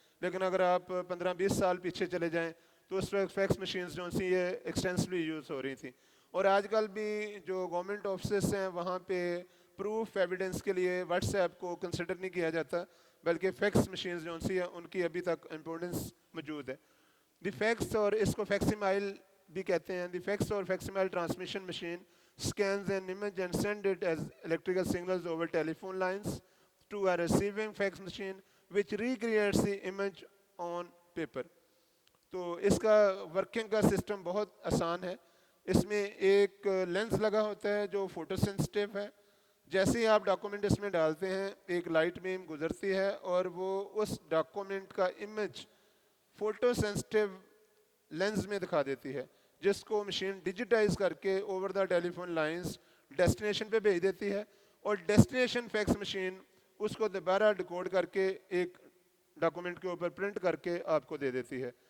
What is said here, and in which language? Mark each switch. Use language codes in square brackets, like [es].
[ur] لیکن اگر آپ 15-20 سال پیچھے چلے جائیں تو اس وقت فیکس مشینز جو سی یہ ایکسٹینسولی یوز ہو رہی تھیں. اور آج کل بھی جو گورنمنٹ آفسز ہیں وہاں پہ پروف ایویڈنس کے لیے واٹس ایپ کو کنسیڈر نہیں کیا جاتا, بلکہ فیکس مشینز جو سی ہیں ان کی ابھی تک امپورٹنس موجود ہے. [en] the fax, [ur] اور اس کو فیکسیمائل بھی کہتے ہیں, [en] The fax اور facsimile transmission machine scans an image and send it as electrical signals over telephone lines to a receiving fax machine which recreates the image on paper. [ur] تو اس کا ورکنگ کا سسٹم بہت آسان ہے. اس میں ایک لینس لگا ہوتا ہے جو فوٹو سینسٹیو ہے. جیسے ہی آپ ڈاکومنٹ اس میں ڈالتے ہیں ایک لائٹ بیم گزرتی ہے اور وہ اس ڈاکومنٹ کا امیج فوٹو سینسٹیو لینز میں دکھا دیتی ہے, جس کو مشین ڈیجیٹائز کر کے over the tele phone lines destination پہ بھیج دیتی ہے, اور ڈیسٹینیشن فیکس مشین اس کو دوبارہ ڈیکوڈ کر کے ایک ڈاکومنٹ کے اوپر پرنٹ کر کے آپ کو دے دیتی ہے.